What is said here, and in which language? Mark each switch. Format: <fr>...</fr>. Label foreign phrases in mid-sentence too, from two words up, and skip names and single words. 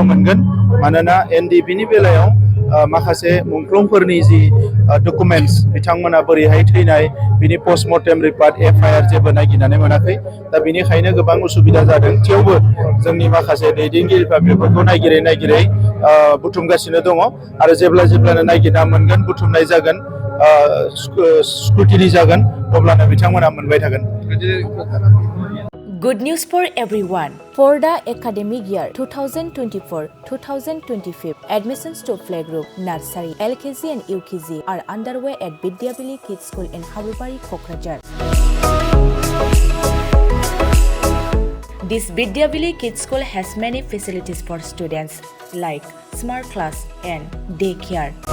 <brx>मोनगोन मानोना एनडिपिनि बेलायाव माखासे मुंख्लंफोरनि जि डकुमेन्टस बिथांमोना बोरैहाय थैनाय बिनि</brx> <en>postmortem report</en> <brx>FIR जेबो नागिरनानै मोनाखै दा बेनिखायनो गोबां उसुबिदा जादों थेवबो जोंनि माखासे दैदेनगिरिफ्रा बेफोरखौ नागिरै बुथुमगासिनो दङ आरो जेब्लानो नागिरना मोनगोन बुथुमनाय जागोन स्क्रुटिनि जागोन अब्लानो बिथांमोना मोनबाय थागोन</brx> <en>Good news for everyone. For the academic year 2024-2025, admissions to playgroup, nursery, LKG and UKG are underway at Vidyavili Kids School in Habubari, Kokrajhar. This Vidyavili Kids School has many facilities for students like smart class and daycare.</en>